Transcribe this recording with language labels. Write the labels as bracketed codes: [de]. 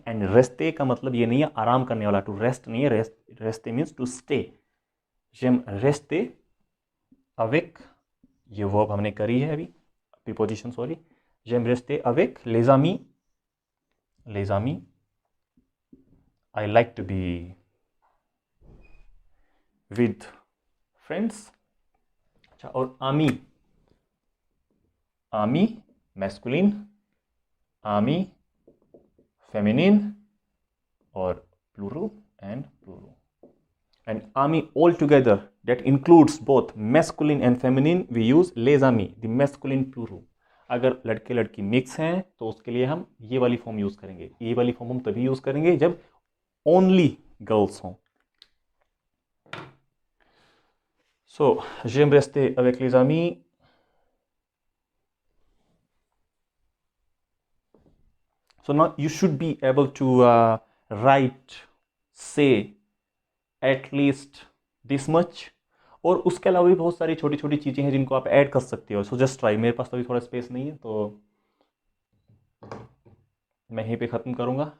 [hi] And रेस्टे का मतलब ये नहीं है आराम करने वाला, टू रेस्ट नहीं है, रेस्टे means to stay. [fr] j'aime rester avec, [hi] ये वर्ब हमने करी है अभी, preposition sorry. [fr] j'aime rester avec les amis, [en] I like to be with friends. [hi] अच्छा, और आमी मैस्कुलिन, आमी फेमिनिन, और plural [en] and plural. And army all together, that includes both masculine and feminine, we use les amis, the masculine plural. [hi] अगर लड़के लड़की mix हैं तो उसके लिए हम ये वाली फॉर्म यूज करेंगे. ये वाली फॉर्म हम तभी यूज करेंगे जब ओनली गर्ल्स हों. [fr] सो j'aime rester avec les amis. [en] So now you should be able to write, say at least this much. [hi] और उसके अलावा भी बहुत सारी छोटी छोटी चीज़ें हैं जिनको आप ऐड कर सकते हो. So just try. मेरे पास तो अभी थोड़ा स्पेस नहीं है तो मैं यहीं पे ख़त्म करूँगा.